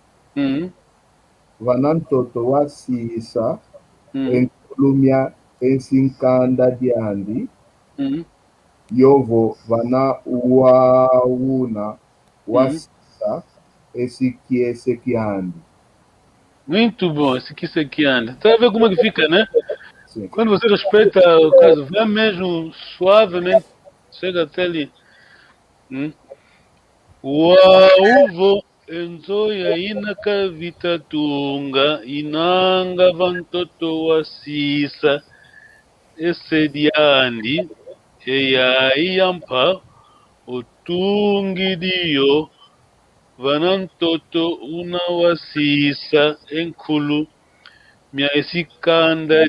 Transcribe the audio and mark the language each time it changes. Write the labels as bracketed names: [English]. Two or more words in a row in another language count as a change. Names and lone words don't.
[Kongo] Vanantoto wasisa enkulumya esinkanda diandi. Yovo vana wa una wasisa esikisekiandi. [Portuguese] Muito bom, esikisekiandi. Tá vendo como é que fica, né? Sim. Quando você respeita o caso, vai mesmo suavemente, chega até ali. [Kongo] Uvo enzoya inaka vitatunga inanga vantoto wasisa esediandi eya iyampa utungidio vanantoto una wasisa enkulu mia esikanda